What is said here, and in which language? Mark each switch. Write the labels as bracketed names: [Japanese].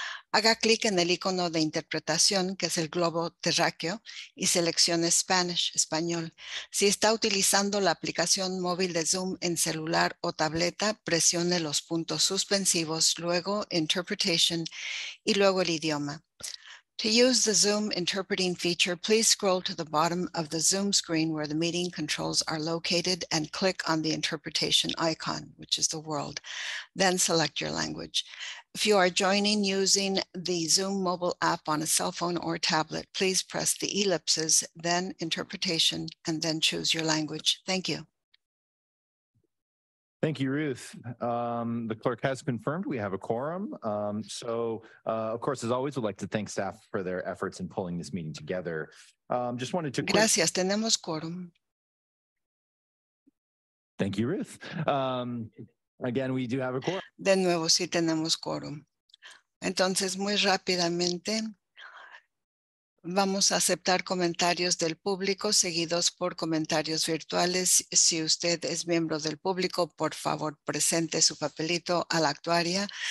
[Spanish] Haga clic en el icono de interpretación, que es el globo terráqueo, y seleccione Spanish, español. Si está utilizando la aplicación móvil de Zoom en celular o tableta, presione los puntos suspensivos, luego Interpretation y luego el idioma. [English] To use the Zoom interpreting feature, please scroll to the bottom of the Zoom screen where the meeting controls are located and click on the interpretation icon, which is the world. Then select your language. If you are joining using the Zoom mobile app on a cell phone or tablet, please press the ellipses, then interpretation, and then choose your language. Thank you. Thank you, Ruth. The clerk has confirmed we have a quorum. Of course, as always, we'd like to thank staff for their efforts in pulling this meeting together. Just wanted to... [Spanish] Gracias, tenemos quórum. [English] Thank you, Ruth. Again, we do have a quorum. [Spanish] De nuevo, sí tenemos quórum. Entonces, muy rápidamente, vamos a aceptar comentarios del público seguidos por comentarios virtuales. Si usted es miembro del público, por favor, presente su papelito a la actuaria.